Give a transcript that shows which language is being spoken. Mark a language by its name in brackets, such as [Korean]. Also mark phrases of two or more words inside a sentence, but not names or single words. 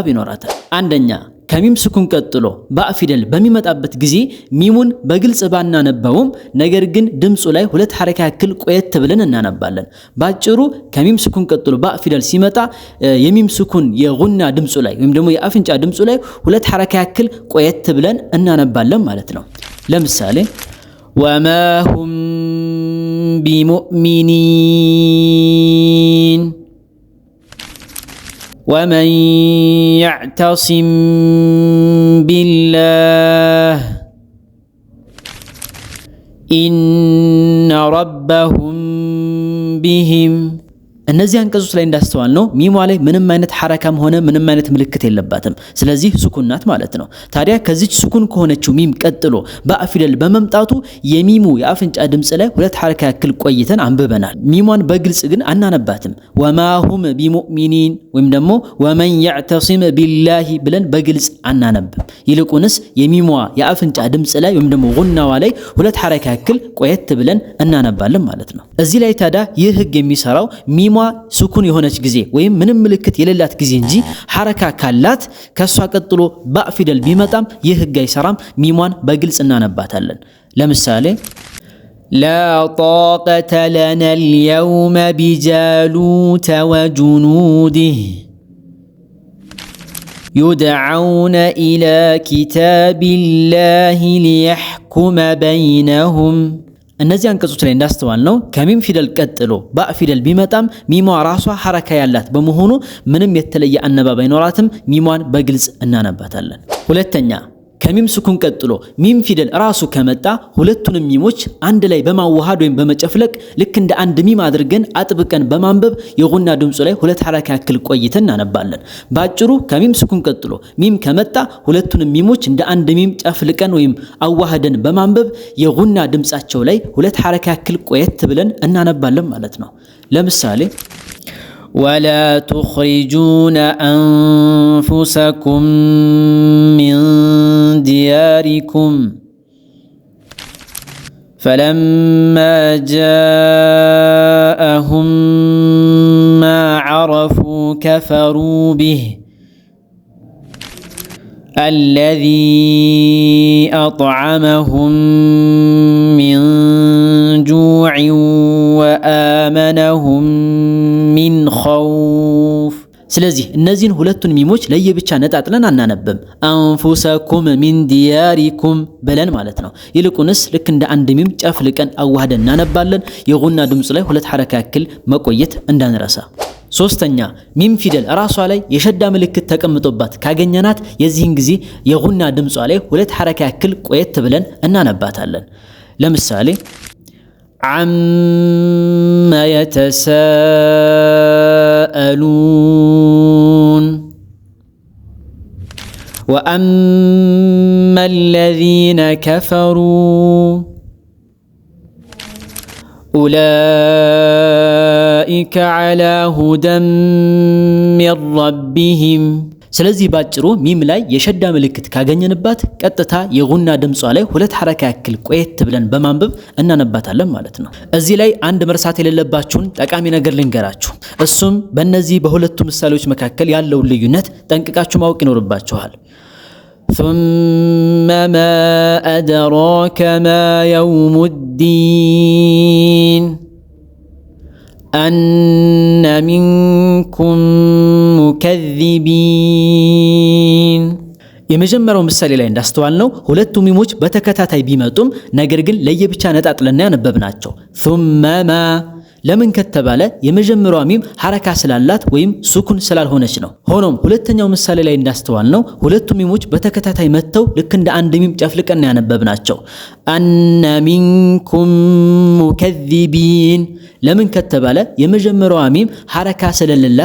[Amharic] ይኖራታል። አንደኛ ከሚም ሱኩን ቀጥሎ ባእ ፊደል በሚመጣበት ጊዜ ሚሙን በግልጽ ባናነበውም ነገር ግን ድምጹ ላይ ሁለት ሐረካ ያክል ቆየት ብለን እናነባለን። ባጭሩ ከሚም ሱኩን ቀጥሎ ባእ ፊደል ሲመጣ የሚም ሱኩን የጉና ድምጹ ላይ ወይም ደግሞ የአፍንጫ ድምጹ ላይ ሁለት ሐረካ ያክል ቆየት ብለን እናነባለን ማለት ነው። ለምሳሌ [Arabic] وما هم بمؤمنين ومن يعتصم بالله إن ربهم بهم [Amharic] እነዚህ አንቀጾች ላይ እንዳስተዋል ነው ሚሟ ላይ ምንም አይነት ሐረካም ሆነ ምንም አይነት ምልክት የለባትም። ስለዚህ ሱኩን ናት ማለት ነው። ታዲያ ከዚች ሱኩን ከሆነችው ሚም ቀጥሎ ባእ ፊደል በመምጣቱ የሚሙ የአፍንጫ ድምጽ ላይ ሁለት ሐረካ ያክል ቆይተን አንብበናል። ሚሟን በግልጽ ግን አናነባትም። [Arabic] وما هم بمؤمنين [Amharic] ወይም ደግሞ [Arabic] ومن يعتصم بالله [Amharic] ብለን በግልጽ አናነብም። ይልቁንስ የሚሟ የአፍንጫ ድምጽ ላይ ወይም ደግሞ ጉናዋ ላይ ሁለት ሐረካ ያክል ቆየት ብለን እናነባለን ማለት ነው። እዚህ ላይ ታዲያ ይህ ህግ የሚሰራው ሚሟ ሱኩን የሆነች ጊዜ ወይም ምንም ምልክት የሌላት ጊዜ እንጂ ሐረካ ካላት ከሷ ቀጥሎ ባእ ፊደል ቢመጣም ይህ ህግ አይሰራም። ሚሟን በግልጽ እናነባታለን። ለምሳሌ [Arabic] لا طاقة لنا اليوم بجالوت وجنوده يدعون إلى كتاب الله ليحكم بينهم [Amharic] እነዚህ አንቀጾች ላይ እንዳስተዋል ነው ከሚም ፊደል ቀጥሎ ባእ ፊደል ቢመጣም ሚሟ ራሷ ሐረካ ያላት በመሆኑ ምንም የተለየ አነባብ አይኖራትም። ሚሟን በግልጽ እናነባታለን። ሁለተኛ ከሚም ሱኩን ቀጥሎ ሚም ፊደል ራሱ ከመጣ ሁለቱንም ሚሞች አንድ ላይ በማዋሃድ ወይም በመጨፍለቅ ልክ እንደ አንድ ሚም አድርገን አጥብቀን በማንበብ የጉና ድምጹ ላይ ሁለት ሐረካ ያክል ቆይተን እናነባለን። ባጭሩ ከሚም ሱኩን ቀጥሎ ሚም ከመጣ ሁለቱንም ሚሞች እንደ አንድ ሚም ጨፍልቀን ወይም አዋህደን በማንበብ የጉና ድምጻቸው ላይ ሁለት ሐረካ ያክል ቆየት ብለን እናነባለን ማለት ነው። ለምሳሌ [Arabic] ولا تخرجون أنفسكم من دياركم فلما جاءهم ما عرفوا كفروا به الذي أطعمهم من جوع وآمنهم من خوف [Amharic] ስለዚህ እነዚህን ሁለቱን ሚሞች ለየብቻ ነጣጥለን አናነብም። [Arabic] أنفسكم من دياركم [Amharic] ብለን ማለት ነው። ይልቁንስ ልክ እንደ አንድ ሚም ጨፍልቀን አዋህደን እናነባለን። የጉና ድምጽ ላይ ሁለት ሐረካ ያክል መቆየት እንዳንረሳ። ሶስተኛ ሚም ፊደል ራሷ ላይ የሸዳ ምልክት ተቀምጦባት ካገኘናት የዚህን ጊዜ የጉና ድምጿ ላይ ሁለት ሐረካ ያክል ቆየት ብለን እናነባታለን። ለምሳሌ عما [Arabic] يتساءلون وأما الذين كفروا أولئك على هدى من ربهم [Amharic] ስለዚህ ባጭሩ ሚም ላይ የሸዳ ምልክት ካገኘንባት ቀጥታ የጉና ድምጿ ላይ ሁለት ሐረካ ያክል ቆየት ብለን በማንበብ እናነባታለን ማለት ነው። እዚህ ላይ አንድ መርሳት የሌለባችሁን ጠቃሚ ነገር ልንገራችሁ። እሱም በእነዚህ በሁለቱ ምሳሌዎች መካከል ያለውን ልዩነት ጠንቅቃችሁ ማወቅ ይኖርባችኋል። [Arabic] ثم ما أدراك ما يوم الدين أن منكم مكذبين [Amharic] የመጀመሪያው ምሳሌ ላይ እንዳስተዋልነው ሁለቱ ሚሞች በተከታታይ ቢመጡም ነገር ግን ለየብቻ ነጣጥለና ያነበብናቸው [Arabic] ثم ما [Amharic] ለምን ከተባለ የመጀመሪያው ሚም ሐረካ ስላላት ወይም ሱኩን ስላልሆነች ነው። ሆኖም ሁለተኛው ምሳሌ ላይ እንዳስተዋልነው ሁለቱ ሚሞች በተከታታይ መተው ልክ እንደ አንድ ሚም ጨፍልቀና ያነበብናቸው [Arabic] أن منكم مكذبين [Amharic] ለምን ከተባለ የመጀመሪያው ሚም ሐረካ ስለሌላት